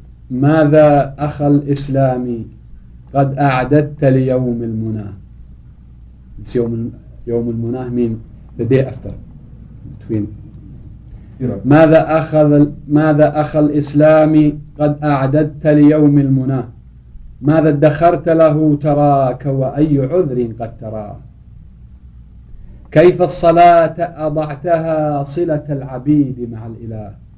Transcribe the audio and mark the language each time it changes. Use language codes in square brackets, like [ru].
[ar] ماذا أخ الإسلام قد أعددت ليوم المنى. [en] It's [ar] يوم المنى [en] mean the day after, between. [ar] ماذا أخ الإسلام قد أعددت ليوم المنى. ماذا ادخرت له تراك وأي عذر قد تراه. كيف الصلاة أضعتها صلة العبيد مع الإله.